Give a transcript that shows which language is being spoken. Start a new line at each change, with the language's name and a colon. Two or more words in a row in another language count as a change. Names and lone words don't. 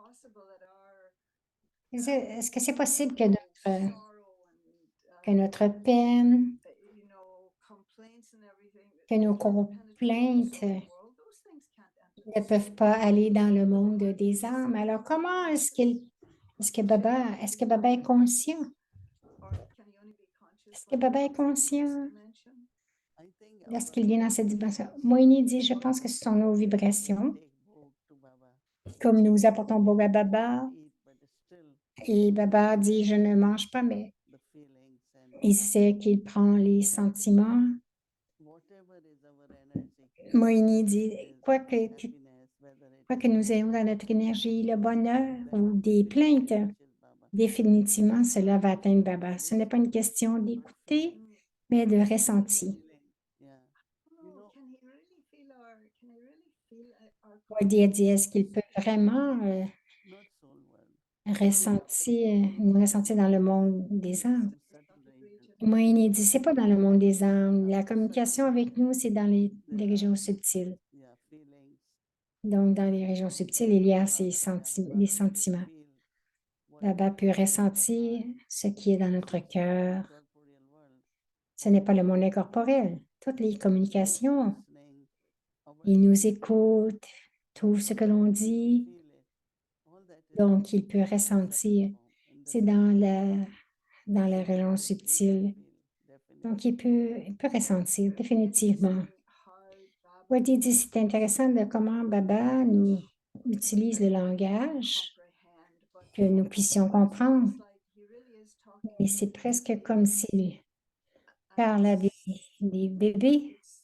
French: Est-ce que c'est possible que notre peine, que nos complaintes ne peuvent pas aller dans le monde des âmes? Alors, comment est-ce que Baba est conscient? Est-ce que Baba est conscient
English: I think
French: lorsqu'il vient dans cette dimension? Moïni dit, je pense que ce sont nos vibrations.
English: take book to Baba,
French: Comme nous apportons Boga à Baba,
English: eat, but still
French: et Baba dit, je ne mange pas, mais
English: the feelings and
French: il sait qu'il prend les sentiments.
English: whatever is our energy,
French: Moïni dit,
English: is
French: quoi que
English: happiness, whether it is
French: nous ayons dans notre énergie le bonheur ou des
English: will
French: plaintes,
English: reach Baba.
French: définitivement, cela va atteindre Baba. Ce n'est pas une question d'écouter, mais de ressenti.
English: Yeah. You know,
French: Wadi a dit, est-ce qu'il peut vraiment
English: not soul world.
French: nous ressentir dans le monde des âmes?
English: It's subtle region.
French: Moïni dit, c'est pas dans le monde des âmes. La communication avec nous, c'est dans les régions subtiles.
English: Yeah, feelings.
French: Donc, dans les régions subtiles, il y a les sentiments.
English: Feel what
French: Baba peut ressentir ce qui est dans notre cœur.
English: corporeal world.
French: Ce n'est pas le monde incorporel. Toutes les communications,
English: Listening, our
French: il nous écoute, tout ce que l'on dit,
English: feel it. All that is
French: donc il peut ressentir.
English: in the
French: C'est dans la région subtile.
English: feel, definitely.
French: Donc, il peut ressentir définitivement. Wadi dit, c'est intéressant de comment Baba nous utilise le langage que nous puissions comprendre. Et c'est presque comme s'il parle à des bébés.